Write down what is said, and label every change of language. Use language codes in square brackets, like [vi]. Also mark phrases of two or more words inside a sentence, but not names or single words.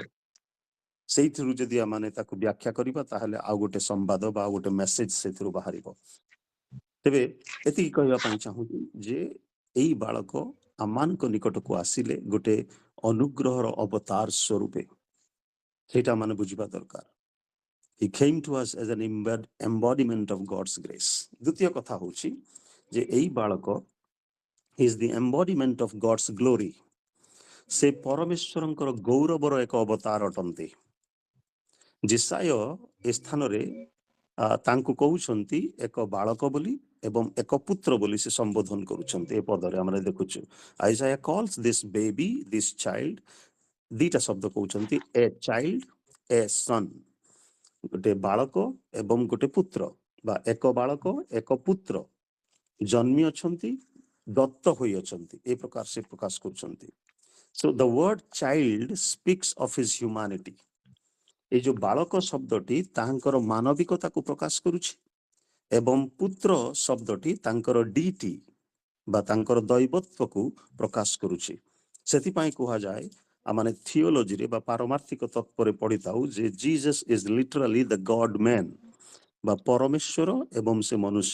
[or] ସେଇଥିରୁ ଯଦି ଆମେ ତାକୁ ବ୍ୟାଖ୍ୟା କରିବା ତାହେଲେ ଆଉ ଗୋଟେ ସମ୍ବାଦ ବା ଆଉ ଗୋଟେ ମେସେଜ ସେଥିରୁ ବାହାରିବ। ତେବେ ଏତିକି କହିବା ପାଇଁ ଚାହୁଁଛି ଯେ ଏଇ ବାଳକ ଆମମାନଙ୍କ ନିକଟକୁ ଆସିଲେ ଗୋଟେ ଅନୁଗ୍ରହର ଅବତାର ସ୍ୱରୂପେ, ସେଇଟା ମାନେ ବୁଝିବା ଦରକାର। [en] He came to us as an embodiment of God's grace. [or] ଦ୍ୱିତୀୟ କଥା ହଉଛି ଯେ ଏଇ ବାଳକ [en] is the embodiment of God's glory. [or] ସେ ପରମେଶ୍ୱରଙ୍କର ଗୌରବର ଏକ ଅବତାର ଅଟନ୍ତି। ଜିସାୟ ଏ ସ୍ଥାନରେ ତାଙ୍କୁ କହୁଛନ୍ତି ଏକ ବାଳକ ବୋଲି ଏବଂ ଏକ ପୁତ୍ର ବୋଲି ସେ ସମ୍ବୋଧନ କରୁଛନ୍ତି। ଏ ପଦରେ ଆମେ ଦେଖୁଛୁ [en] Isaiah calls this baby, this child, [or] ଦିଟା ଶବ୍ଦ କହୁଛନ୍ତି, [en] a child, a son, [or] ଗୋଟେ ବାଳକ ଏବଂ ଗୋଟେ ପୁତ୍ର, ବା ଏକ ବାଳକ ଏକ ପୁତ୍ର ଜନ୍ମି ଅଛନ୍ତି, ଦତ୍ତ ହୋଇଅଛନ୍ତି, ଏ ପ୍ରକାର ସେ ପ୍ରକାଶ କରୁଛନ୍ତି। [en] So the word child speaks of his humanity. [or] ଏଇ ଯୋଉ ବାଳକ ଶବ୍ଦଟି ତାଙ୍କର ମାନବିକତାକୁ ପ୍ରକାଶ କରୁଛି ଏବଂ ପୁତ୍ର ଶବ୍ଦଟି ତାଙ୍କର ଡିଟି ବା ତାଙ୍କର ଦୈବତ୍ୱକୁ ପ୍ରକାଶ କରୁଛି। ସେଥିପାଇଁ କୁହାଯାଏ, ଆମେ ଥିଓଲୋଜିରେ ବା ପାରମାର୍ଥିକ ତତ୍ତ୍ୱରେ ପଢିଥାଉ ଯେ [en] Jesus is literally the God man, [or] ବା ପରମେଶ୍ୱର ଏବଂ ସେ ମନୁଷ୍ୟ।